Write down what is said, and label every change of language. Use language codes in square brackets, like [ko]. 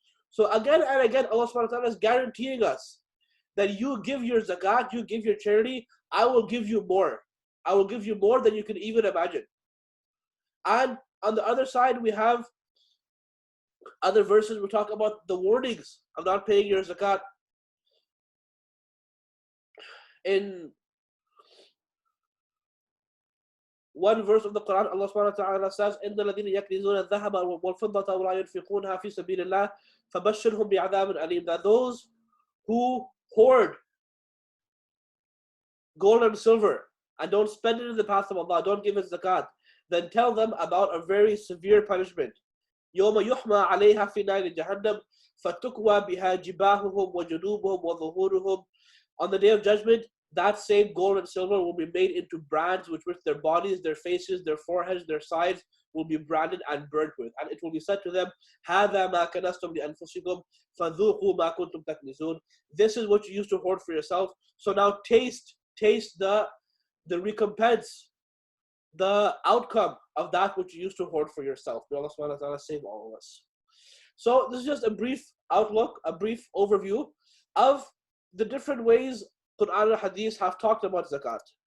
[en] So again and again, Allah subhanahu wa ta'ala is guaranteeing us that you give your zakat, you give your charity, I will give you more. I will give you more than you can even imagine. And on the other side, we have other verses we talk about the warnings of not paying your zakat. In one verse of the Quran, Allah subhanahu wa ta'ala says, [ar] إِنَّ الَّذِينَ يَكْنِزُونَ الذَّهَبَ وَالْفِضَّةَ وَلَا يُنْفِقُونَهَا فِي سَبِيلِ اللَّهِ فَبَشِّرْهُمْ بِعَذَابٍ أَلِيمٍ. [en] That those who hoard gold and silver and don't spend it in the path of Allah, don't give it zakat, then tell them about a very severe punishment. [ar] يَوْمَ يُحْمَى عَلَيْهَا فِي نَارِ جَهَنَّمْ فَتُكْوَى بِهَا جِبَاهُهُمْ وَجُنُوبُهُم وَظُهُورُهُم. [en] On the day of judgment, that same gold and silver will be made into brands with which their bodies, their faces, their foreheads, their sides will be branded and burnt with. And it will be said to them, [ar] هَذَا مَا كَنَزْتُمْ لِأَنفُسِكُمْ فَذُوقُوا مَا كُنْتُمْ تَكْنِزُونَ. [en] This is what you used to hoard for yourself. So now taste the recompense, the outcome of that which you used to hoard for yourself. May Allah subhanahu wa ta'ala save all of us. So this is just a brief outlook, a brief overview of the different ways Quran and Hadith have talked about zakat.